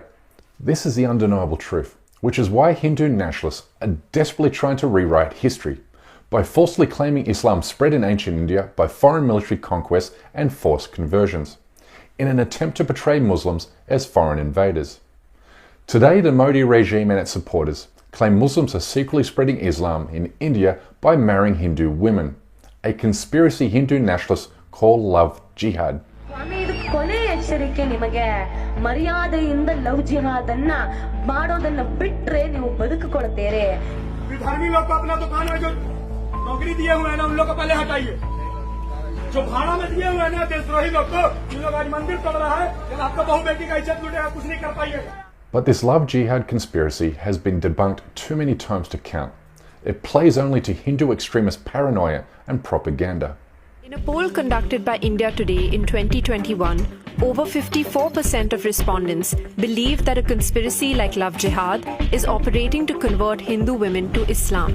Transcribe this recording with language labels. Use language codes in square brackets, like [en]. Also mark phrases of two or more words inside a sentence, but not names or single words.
[en] This is the undeniable truth, which is why Hindu nationalists are desperately trying to rewrite history by falsely claiming Islam spread in ancient India by foreign military conquests and forced conversions, in an attempt to portray Muslims as foreign invaders. Today, the Modi regime and its supporters claim Muslims are secretly spreading Islam in India by marrying Hindu women, a conspiracy Hindu nationalists call love jihad. [kn] ಬ್ರಿಟಿಷರಿಗೆ ನಿಮಗೆ ಮರ್ಯಾದೆಯಿಂದ [en] love jihad [kn] ಅನ್ನ ಮಾಡೋದನ್ನ ಬಿಟ್ರೆ ನೀವು ಬದುಕಿಕೊಳ್ತೀರಿ. [hi] विधर्मी लोग को अपना दुकान में जो नौकरी दिए हुए हैं ना, उन लोग को पहले हटाइए. जो भाड़ा में दिए हुए हैं ना देशद्रोही लोग को, जिन लोग आज मंदिर तोड़ रहा है, जब आपका बहू बेटी का इज्जत लूटेगा, कुछ नहीं कर पाइएगा. [en] But this love jihad conspiracy has been debunked too many times to count. It plays only to Hindu extremist paranoia and propaganda. In a poll conducted by India Today in 2021, over 54% of respondents believe that a conspiracy like Love Jihad is operating to convert Hindu women to Islam.